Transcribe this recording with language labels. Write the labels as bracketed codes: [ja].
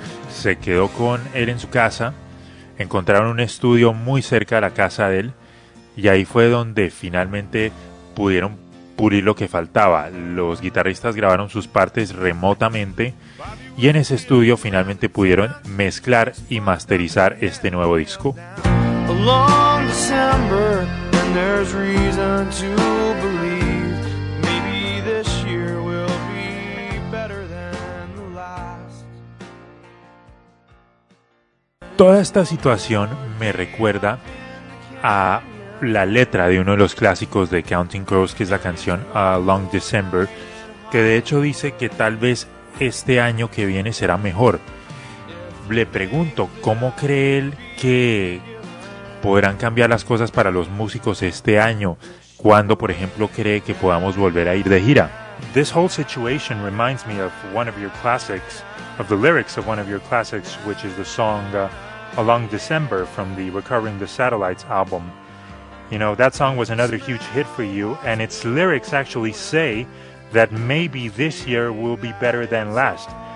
[es] Se quedó con él en su casa, encontraron un estudio muy cerca de la casa de él, y ahí fue donde finalmente pudieron pulir lo que faltaba. Los guitarristas grabaron sus partes remotamente, y en ese estudio finalmente pudieron mezclar y masterizar este nuevo disco. [en] There's reason to believe maybe this year will be better than the last. [es] Toda esta situación me recuerda a la letra de uno de los clásicos de Counting Crows, que es la canción A Long December, que de hecho dice que tal vez este año que viene será mejor. Le pregunto, ¿cómo cree él que podrán cambiar las cosas para los músicos este año, cuando, por ejemplo, cree que podamos volver a ir de gira? [en] This whole situation reminds me of one of your classics, of the lyrics of one of your classics, which is the song A Long December from the Recovering the Satellites album. You know, that song was another huge hit for you, and its lyrics actually say that maybe this year will be better than last.